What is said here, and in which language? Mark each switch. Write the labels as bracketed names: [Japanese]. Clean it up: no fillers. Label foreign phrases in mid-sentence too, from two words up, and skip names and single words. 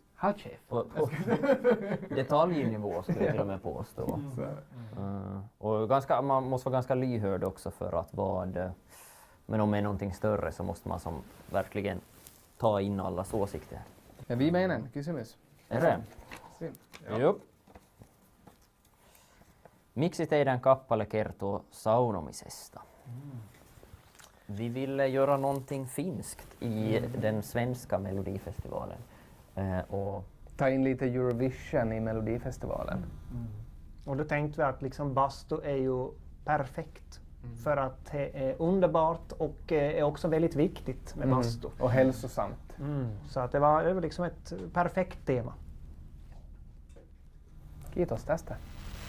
[Swedish] På detaljnivå skulle jag till och med påstå. Och man måste vara ganska lyhörd också för att men om det är någonting större så måste man som verkligen ta in allas åsikter. Ja, vi menar kysymys. Är det? Joo. [Finnish] Miksi teidän kappale kertoo saunomisesta? [Swedish] Vi ville göra någonting finskt i den svenska Melodifestivalen. Och ta in lite Eurovision i Melodifestivalen. Och då tänkte vi att liksom bastu är ju perfekt. För att det är underbart och är också väldigt viktigt med bastu. Och hälsosamt. Så att det var liksom ett perfekt tema. [Finnish] Kiitos tästä.